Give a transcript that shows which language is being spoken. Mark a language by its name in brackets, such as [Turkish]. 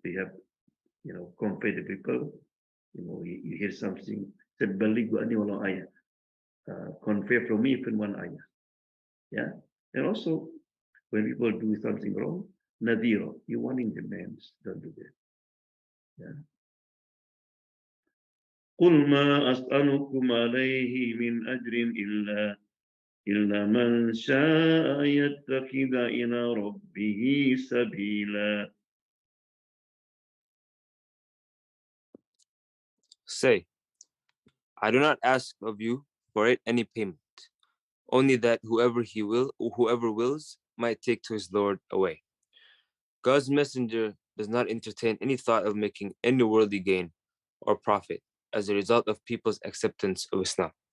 [English] We have, convey the people. You hear something. Said balighu ani walau ayah. Convey from me even one ayah. Yeah. And also, when people do something wrong, nadira, you warning the man, don't do that. Yeah. [Arabic] قل ما أسألكم عليه من أجر إلا من شاء يتخذ إلى ربه سبيلا. [English] Say, I do not ask of you for it any payment, only that whoever wills might take to his Lord a way. God's messenger does not entertain any thought of making any worldly gain or profit as a result of people's acceptance of Islam.